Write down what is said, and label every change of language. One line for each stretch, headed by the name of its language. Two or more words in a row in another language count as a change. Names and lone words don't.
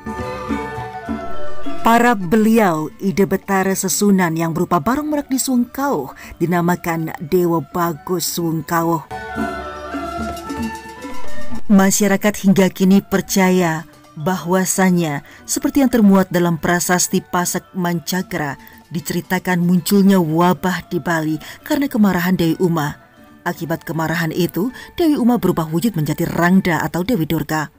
Indonesian: Para beliau Ide Betara Sesunan yang berupa barong merak di Suwung Kauh dinamakan Dewa Bagus Suwung Kauh. Masyarakat hingga kini percaya bahwasanya seperti yang termuat dalam prasasti Pasak Mancagra, diceritakan munculnya wabah di Bali karena kemarahan Dewi Uma. Akibat kemarahan itu, Dewi Uma berubah wujud menjadi Rangda atau Dewi Durga.